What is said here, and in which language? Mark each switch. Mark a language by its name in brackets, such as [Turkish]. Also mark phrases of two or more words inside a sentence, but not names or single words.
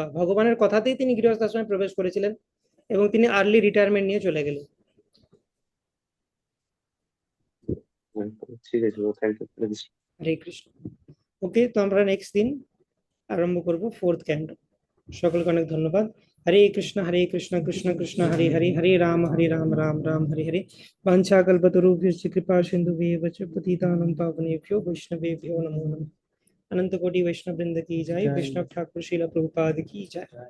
[Bangla] ভগবানের কথাতেই তিনি গৃহস্থ আশ্রমে প্রবেশ করেছিলেন এবং তিনি [English] early retirement [Bangla] নিয়ে চলে গেলেন। ঠিক আছে, [English] thank you, [Bangla] হরে কৃষ্ণ। হরে কৃষ্ণ। ওকে, তো আমরা নেক্সট দিন আরম্ভ করব [English] fourth canto. [Bangla] সকলকে অনেক ধন্যবাদ। হরে কৃষ্ণ কৃষ্ণ কৃষ্ণ হরে হরে, হরে রাম রাম রাম হরে হরে। [Sanskrit] वाञ्छाकल्पतरुभ्यश्च कृपा सिन्धुभ्येव च पतितानां पावनेभ्यो वैष्णवेभ्यो नमो नमः। [Hindi] अनंत कोटि वैष्णव वृंद की जय। वैष्णव ठाकुर श्रील प्रभुपाद की जय।